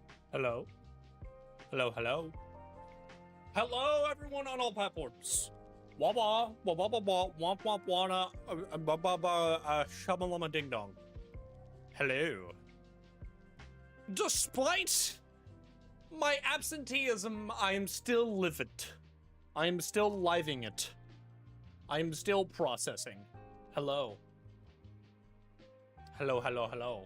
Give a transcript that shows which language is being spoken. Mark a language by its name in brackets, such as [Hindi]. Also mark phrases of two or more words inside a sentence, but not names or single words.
[English] Hello. Hello, hello. Hello, everyone on all platforms. Wah wah, wah wah wah wah, womp womp wana, ba ba ba, shamalama ding dong. Hello. Despite my absenteeism, I am still livid. I am still living it. I am still processing. Hello. Hello, hello, hello.